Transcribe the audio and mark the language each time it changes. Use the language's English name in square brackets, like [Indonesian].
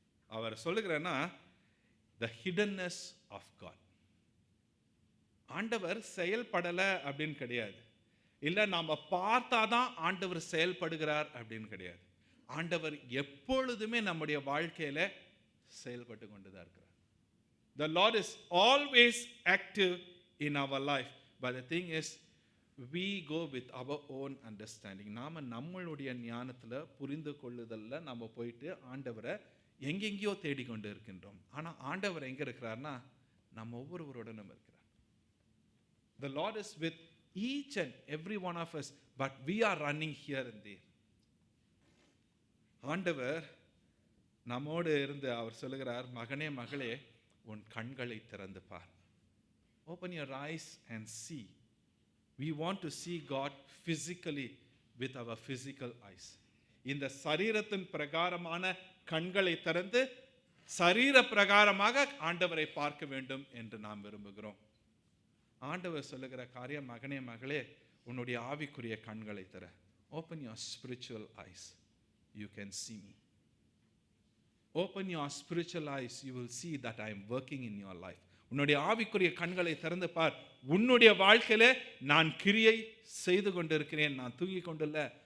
[Tamil] Our சொல்லுகிறன்னா [English] the hiddenness of God. [Tamil] ஆண்டவர் செயல்படல அப்படின்னு கிடையாது, இல்ல நாம பார்த்தாதான் ஆண்டவர் செயல்படுகிறார் அப்படின்னு கிடையாது. ஆண்டவர் எப்பொழுதுமே நம்முடைய வாழ்க்கையில செயல்பட்டு கொண்டுதான் இருக்கிறார். [English] The Lord is always active in our life, but the thing is we go with our own understanding. [Tamil] நாம நம்மளுடைய ஞானத்துல புரிந்து கொள்ளுதல்ல நம்ம போயிட்டு ஆண்டவரை எங்கெங்கேயோ தேடிக்கொண்டு இருக்கின்றோம். ஆனா ஆண்டவர் எங்க இருக்கிறார்னா நம்ம ஒவ்வொருவருடனும் இருக்கிறார். [English] The Lord is with each and every one of us, but we are running here and there. [Tamil] ஆண்டவர் நம்மோடு இருந்து அவர் சொல்லுகிறார், மகனே மகளே உன் கண்களை திறந்து பார். [English] Open your eyes and see. We want to see God physically with our physical eyes. [Tamil] இந்த சரீரத்தின் பிரகாரமான கண்களை திறந்து சரீர பிரகாரமாக ஆண்டவரை பார்க்க வேண்டும் என்று நாம் விரும்புகிறோம். ஆண்டவர் சொல்லுகிற காரியம், மகனே மகளே உன்னுடைய ஆவிக்குரிய கண்களை திற. [English] Open your spiritual eyes, you can see me. Open your spiritual eyes, you will see that I am working in your life. [Tamil] உன்னுடைய ஆவிக்குரிய கண்களை திறந்து பார், உன்னுடைய வாழ்க்கையில நான் கிரியை செய்து கொண்டிருக்கிறேன், நான் தூங்கி கொண்டுள்ள.